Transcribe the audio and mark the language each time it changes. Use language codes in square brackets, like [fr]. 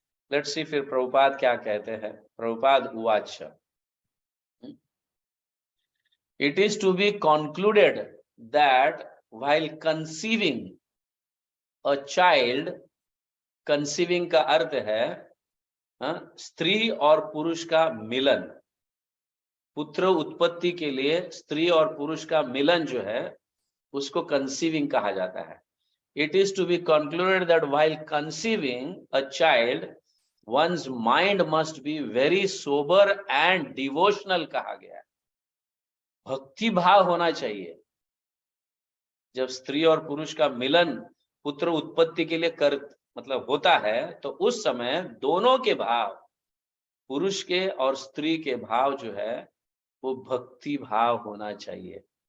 [en] let's see [hi] फिर प्रभुपाद क्या कहते हैं। प्रभुपाद उवाच, [en] it is to be concluded that while conceiving a child, [hi] conceiving का अर्थ है स्त्री और पुरुष का मिलन। पुत्र उत्पत्ति के लिए स्त्री और पुरुष का मिलन जो है उसको कंसीविंग कहा जाता है। [en] it is to be concluded that while conceiving a child, one's mind must be very sober and devotional [hi] कहा गया है। भक्ति भाव होना चाहिए। जब स्त्री और पुरुष का मिलन पुत्र उत्पत्ति के लिए मतलब होता है, तो उस समय दोनों के भाव, पुरुष के और स्त्री के भाव जो है वो भक्ति भाव होना चाहिए।